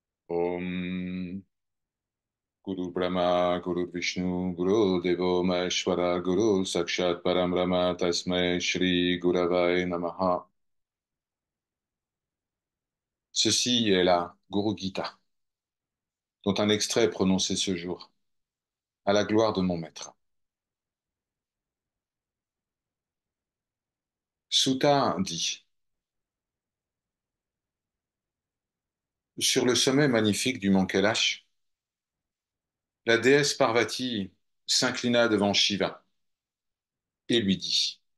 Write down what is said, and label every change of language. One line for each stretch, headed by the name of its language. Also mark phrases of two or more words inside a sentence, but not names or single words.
Sanskrit: ॐ गुरु ब्रह्मा, गुरु विष्णु, गुरु देवो महेश्वर, गुरु साक्षात् परम ब्रह्म, तस्मै श्री गुरवे नमः.
French: Ceci est la Guru Gita, dont un extrait est prononcé ce jour, à la gloire de mon maître. Sutta dit, sur le sommet magnifique du mont Kailash, la déesse Parvati s'inclina devant Shiva et lui dit,